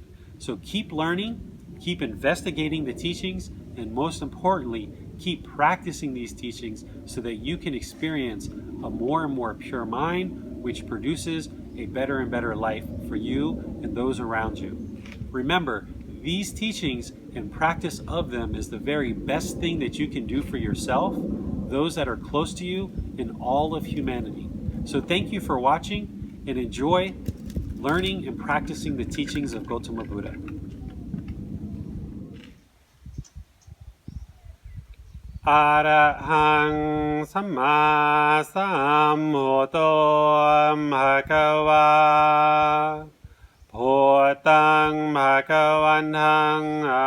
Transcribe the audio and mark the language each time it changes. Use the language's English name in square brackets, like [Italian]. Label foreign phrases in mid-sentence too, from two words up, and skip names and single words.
[English] So keep learning, keep investigating the teachings, and most importantly, keep practicing these teachings so that you can experience a more and more pure mind, which produces a better and better life for you and those around you. Remember, these teachings and practice of them is the very best thing that you can do for yourself, those that are close to you, and all of humanity. So thank you for watching and enjoy learning and practicing the teachings of Gotama Buddha. [Pali] Arahang Samma Sambuddho Bhagava Bhutang Bhagavantang